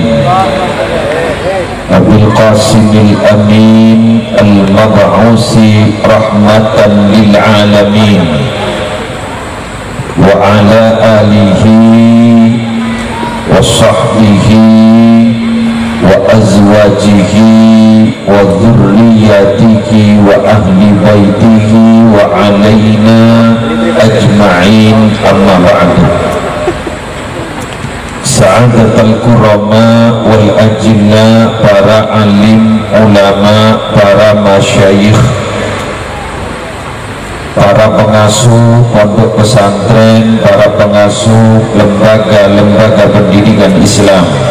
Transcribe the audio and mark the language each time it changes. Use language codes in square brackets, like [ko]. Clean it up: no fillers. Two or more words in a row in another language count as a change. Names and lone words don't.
[ar] أبي القاسم الأمين المبعوث رحمة للعالمين وعلى آله وصحبه وأزواجه وذريته وأهل بيته وعلينا أجمعين أما بعد. سعادة الكرماء والأجلاء, [id] para alim, ulama, para masyayikh, para pengasuh pondok pesantren, para pengasuh lembaga-lembaga pendidikan Islam,